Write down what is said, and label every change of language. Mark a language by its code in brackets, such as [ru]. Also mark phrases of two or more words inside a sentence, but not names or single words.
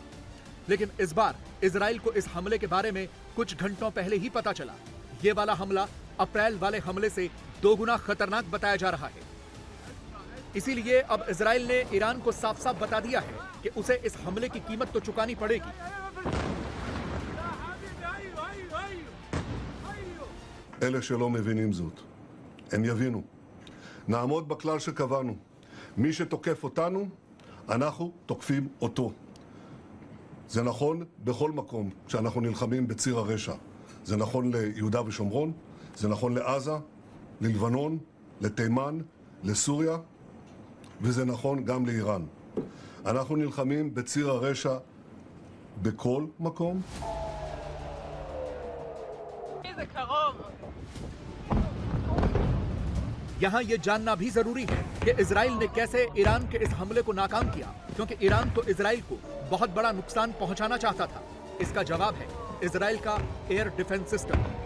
[hi] लेकिन इस बार इजराइल को इस हमले के बारे में कुछ घंटों पहले ही पता चला। ये वाला हमला अप्रैल वाले हमले से 2 गुना खतरनाक बताया जा रहा है। इसीलिए अब इजराइल ने ईरान को साफ साफ बता दिया है कि उसे इस हमले की कीमत तो चुकानी पड़ेगी। [he] אלה שלא מבינים זאת, הם יבינו. נעמוד בכלל שקבענו. מי שתוקף אותנו, אנחנו תוקפים אותו. זה נכון בכל מקום כשאנחנו נלחמים בציר הרשע. זה נכון ליהודה ושומרון, זה נכון לעזה, ללבנון, לתימן, לסוריה, וזה נכון גם לאיראן. אנחנו נלחמים בציר הרשע בכל מקום. [hi] यहाँ यह जानना भी जरूरी है कि इजराइल ने कैसे ईरान के इस हमले को नाकाम किया, क्योंकि ईरान तो इजराइल को बहुत बड़ा नुकसान पहुंचाना चाहता था। इसका जवाब है इजराइल का [en] air defense system.